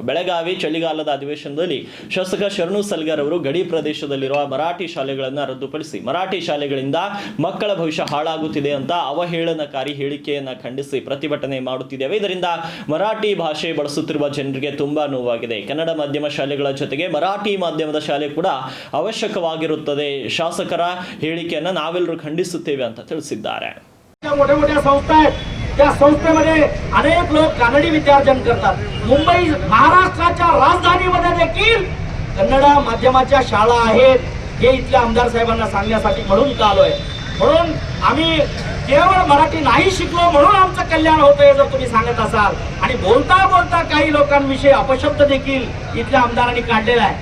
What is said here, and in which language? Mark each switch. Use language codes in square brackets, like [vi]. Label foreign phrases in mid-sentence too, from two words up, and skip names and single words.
[kn] ಬೆಳಗಾವಿ ಚಳಿಗಾಲದ ಅಧಿವೇಶನದಲ್ಲಿ ಶಾಸಕ ಶರಣು ಸಲ್ಗಾರ್ ಅವರು ಗಡಿ ಪ್ರದೇಶದಲ್ಲಿರುವ ಮರಾಠಿ ಶಾಲೆಗಳನ್ನು ರದ್ದುಪಡಿಸಿ ಮರಾಠಿ ಶಾಲೆಗಳಿಂದ ಮಕ್ಕಳ ಭವಿಷ್ಯ ಹಾಳಾಗುತ್ತಿದೆ ಅಂತ ಅವಹೇಳನಕಾರಿ ಹೇಳಿಕೆಯನ್ನ ಖಂಡಿಸಿ ಪ್ರತಿಭಟನೆ ಮಾಡುತ್ತಿದ್ದೇವೆ. ಇದರಿಂದ ಮರಾಠಿ ಭಾಷೆ ಬಳಸುತ್ತಿರುವ ಜನರಿಗೆ ತುಂಬಾ ನೋವಾಗಿದೆ. ಕನ್ನಡ ಮಾಧ್ಯಮ ಶಾಲೆಗಳ ಜೊತೆಗೆ ಮರಾಠಿ ಮಾಧ್ಯಮದ ಶಾಲೆ ಕೂಡ ಅವಶ್ಯಕವಾಗಿರುತ್ತದೆ. ಶಾಸಕರ ಹೇಳಿಕೆಯನ್ನ ನಾವೆಲ್ಲರೂ ಖಂಡಿಸುತ್ತೇವೆ ಅಂತ ತಿಳಿಸಿದ್ದಾರೆ. [mr] मोठ्या संस्था आहेत, त्या संस्थेमध्ये अनेक लोक कानडी विद्यार्जन करतात. मुंबई महाराष्ट्राच्या राजधानीमध्ये देखील कन्नड माध्यमाच्या शाळा आहेत हे इथल्या आमदार साहेबांना सांगण्यासाठी म्हणून आलोय. म्हणून आम्ही केवळ मराठी नाही शिकलो म्हणून आमचं कल्याण होतंय जर तुम्ही सांगत असाल आणि बोलता बोलता काही लोकांविषयी अपशब्द देखील इथल्या आमदारांनी काढलेला आहे.